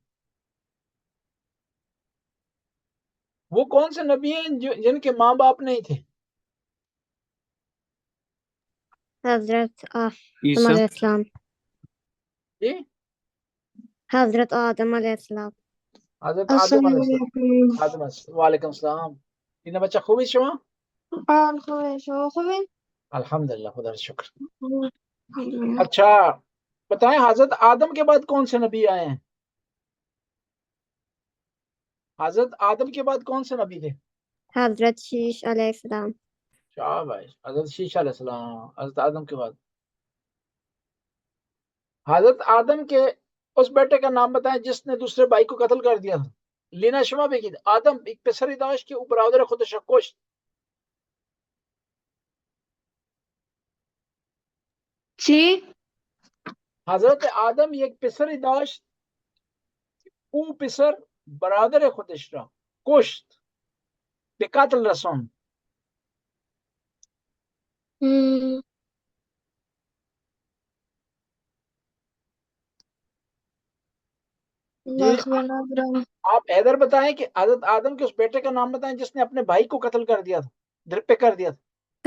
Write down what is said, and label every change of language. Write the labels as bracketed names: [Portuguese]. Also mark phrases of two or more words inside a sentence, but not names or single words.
[Urdu] وہ کون سے نبی ہیں جن کے ماں باپ نہیں تھے؟ حضرت آدم عیسیٰ. علیہ السلام. جی حضرت آدم علیہ السلام. حضرت آدم السلام علیہ السلام. علیکم. آدم علیہ السلام. وعلیکم السلام. [Persian] این بچہ خوبی شما؟ خوبه شما خوبه؟ [Urdu] الحمدللہ خدا کا شکر. اچھا بتائیں حضرت آدم کے بعد کون سے نبی آئے ہیں؟ حضرت آدم کے بعد کون سے نبی تھے؟ حضرت شیش علیہ السلام. شاباش. حضرت شیشہ علیہ السلام. حضرت آدم کے بعد حضرت آدم کے اس بیٹے کا نام بتائیں جس نے دوسرے بھائی کو قتل کر دیا تھا. [Persian] لینا شما بگید آدم ایک پسری داشت که او برادر خودش را کشت. چی؟ حضرت آدم یک پسری داشت، او پسر برادر خودش را کشت، به قتل رساند. [Urdu] یہ آپ حیدر بتائیں کہ حضرت آدم کے اس بیٹے کا نام بتائیں جس نے اپنے بھائی کو قتل کر دیا تھا، دل پہ کر دیا تھا.